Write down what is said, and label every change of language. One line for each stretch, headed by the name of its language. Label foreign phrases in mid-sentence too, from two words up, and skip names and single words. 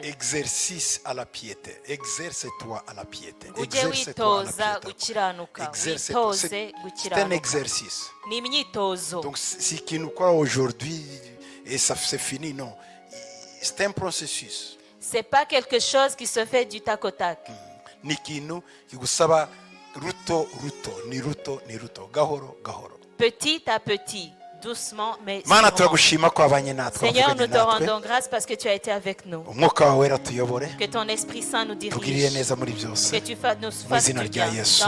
French: Exercice à la piété. Exerce-toi à la piété.
Kinyarwanda: Ujye
French: Exerce-toi à la
Kinyarwanda: witoza
French: piété.
Kinyarwanda: gukiranuka,
French: Exerce-toi.
Kinyarwanda: witoze
French: C'est un
Kinyarwanda: gukiranuka.
French: exercice.
Kinyarwanda: Ni imyitozo.
French: Donc si
Kinyarwanda: ikintu ukora
French: aujourd'hui et ça c'est fini, non. C'est un processus. C'est pas quelque chose qui se fait du tac au tac.
Kinyarwanda: Ni ikintu kigusaba ruto ruto ni ruto ni ruto gahoro gahoro.
French: Petit à petit, doucement mais
Kinyarwanda: Mana
French: sûrement.
Kinyarwanda: turagushima ko wabanye natwe,
French: Seigneur,
Kinyarwanda: wavuganye
French: nous te
Kinyarwanda: natwe.
French: rendons grâce parce que tu as été avec nous.
Kinyarwanda: Umwuka wawe wera tuyobore,
French: Que ton Esprit Saint nous
Kinyarwanda: tugirire
French: dirige.
Kinyarwanda: neza muri byose.
French: Que tu nous
Kinyarwanda: Mu
French: fasses
Kinyarwanda: izina
French: du
Kinyarwanda: rya
French: bien.
Kinyarwanda: Yesu.